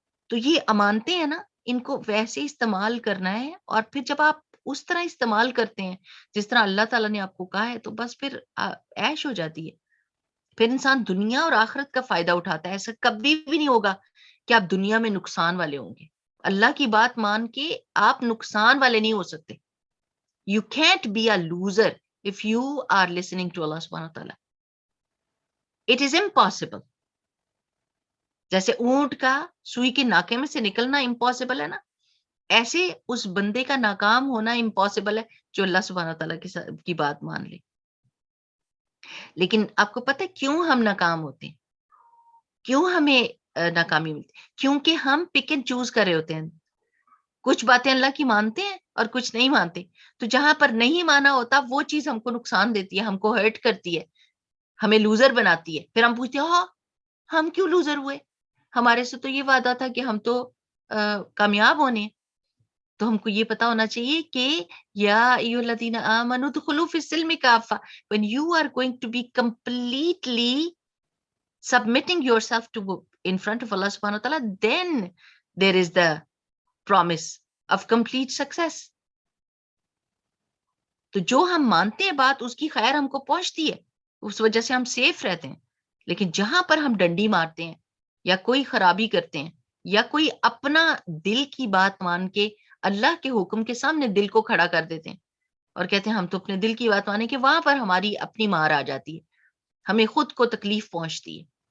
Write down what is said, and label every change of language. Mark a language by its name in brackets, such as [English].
[Urdu] تو یہ امانتے ہیں نا, ان کو ویسے استعمال کرنا ہے, اور پھر جب آپ اس طرح استعمال کرتے ہیں جس طرح اللہ تعالیٰ نے آپ کو کہا ہے, تو بس پھر عیش ہو جاتی ہے. پھر انسان دنیا اور آخرت کا فائدہ اٹھاتا ہے. ایسا کبھی بھی نہیں ہوگا کہ آپ دنیا میں نقصان والے ہوں گے. اللہ کی بات مان کے آپ نقصان والے نہیں ہو سکتے. [English] You can't be a loser if you are listening to Allah subhanahu wa ta'ala. It is impossible. [Urdu] جیسے اونٹ کا سوئی کے ناکے میں سے نکلنا امپاسبل ہے نا, ایسے اس بندے کا ناکام ہونا امپاسبل ہے جو اللہ سبحانہ تعالیٰ کی بات مان لے. لیکن آپ کو پتہ ہے کیوں ہم ناکام ہوتے ہیں, کیوں ہمیں ناکامی ملتی؟ کیونکہ ہم [English] pick and choose [Urdu] کر رہے ہوتے ہیں. کچھ باتیں اللہ کی مانتے ہیں اور کچھ نہیں مانتے. تو جہاں پر نہیں مانا ہوتا وہ چیز ہم کو نقصان دیتی ہے, ہم کو ہرٹ کرتی ہے, ہمیں لوزر بناتی ہے. پھر ہم پوچھتے ہیں ہاں ہم کیوں لوزر ہوئے, ہمارے سے تو یہ وعدہ تھا کہ ہم تو کامیاب ہونے. تو ہم کو یہ پتا ہونا چاہیے کہ [Arabic] یا ایھا الذین آمنوا ادخلوا فی السلم کافہ, [English] when you are going to be completely submitting yourself to in front of Allah subhanahu wa ta'ala, then there is the promise of complete success. [Urdu] تو جو ہم مانتے ہیں بات اس کی خیر ہم کو پہنچتی ہے, اس وجہ سے ہم سیف رہتے ہیں. لیکن جہاں پر ہم ڈنڈی مارتے ہیں یا کوئی خرابی کرتے ہیں یا کوئی اپنا دل کی بات مان کے اللہ کے حکم کے سامنے دل کو کھڑا کر دیتے ہیں اور کہتے ہیں ہم تو اپنے دل کی بات مانیں, کہ وہاں پر ہماری اپنی مار آ جاتی ہے, ہمیں خود کو تکلیف پہنچتی ہے.